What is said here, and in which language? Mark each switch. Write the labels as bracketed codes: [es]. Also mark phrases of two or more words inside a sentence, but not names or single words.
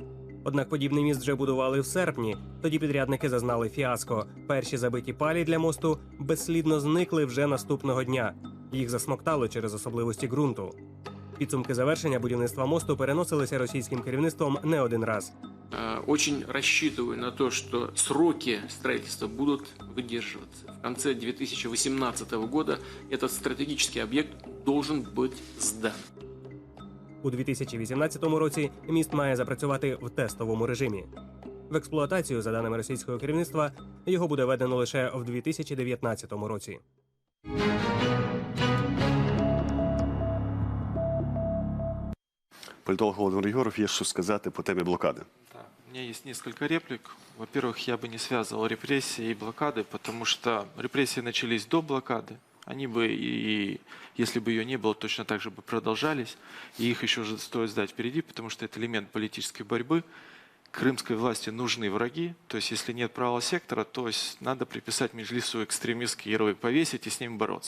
[uk] Однак подібний міст вже будували в серпні. Тоді підрядники зазнали фіаско. Перші забиті палі для мосту безслідно зникли вже наступного дня. Їх засмоктало через особливості ґрунту. Підсумки завершення будівництва мосту переносилися російським керівництвом не один раз. [ru] Очень рассчитываю на то, что сроки строительства будут выдерживаться. В конце 2018 года этот стратегический объект должен быть сдан. [uk] У 2018 році міст має запрацювати в тестовому режимі. В експлуатацію, за даними російського керівництва, його буде введено лише в 2019 році. Політолог Володимир Єгоров, є що сказати по темі блокади. [ru] У меня есть несколько реплик. Во-первых, я бы не связывал репрессии и блокады, потому что репрессии начались до блокады. Они бы, и если бы ее не было, точно так же бы продолжались. И их еще стоит сдать впереди, потому что это элемент политической борьбы. Крымской власти нужны враги. То есть, если нет правого сектора, то есть надо приписать Меджлису экстремистский ярлык, повесить и с ним бороться.